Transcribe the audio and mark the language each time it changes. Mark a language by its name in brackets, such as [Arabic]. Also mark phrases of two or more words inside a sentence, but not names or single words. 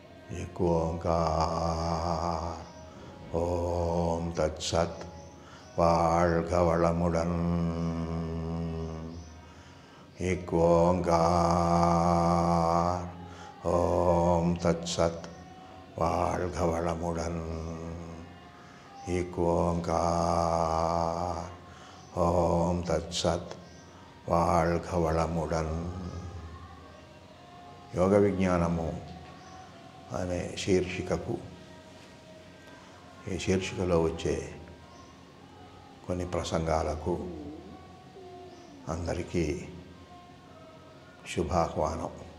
[Sanskrit] एक ओंकार ओम तत्सत् [Tamil] வாழ்க வளமுடன் [Sanskrit] एक ओंकार ओम तत्सत् [Tamil] வாழ்க வளமுடன் [Sanskrit] एक ओंकार ओम तत्सत् [Tamil] வாழ்க வளமுடன் [Telugu] యోగ విజ్ఞానము అనే శీర్షికకు ఈ శీర్షికలో వచ్చే కొన్ని ప్రసంగాలకు అందరికీ శుభాహ్వానం.